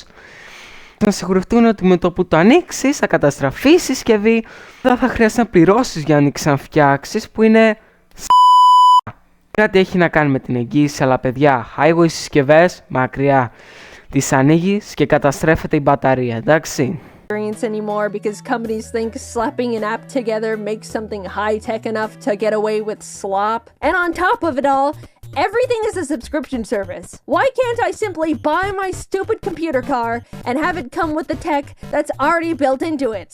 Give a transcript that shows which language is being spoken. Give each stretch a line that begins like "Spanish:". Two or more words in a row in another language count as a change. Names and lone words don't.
Greek: Να σιγουρευτούν ότι με το που το ανοίξεις θα καταστραφεί η συσκευή, δεν θα χρειαστεί να πληρώσεις για να ξαναφτιάξεις, που είναι κάτι έχει να κάνει με την εγγύηση, αλλά παιδιά, highway συσκευές μακριά. Τις ανοίγεις και καταστρέφεται η μπαταρία, εντάξει.
English: Anymore because companies think slapping an app together makes something high-tech enough to get away with slop. And on top of it all, everything is a subscription service. Why can't I simply buy my stupid computer car and have it come with the tech that's already built into it?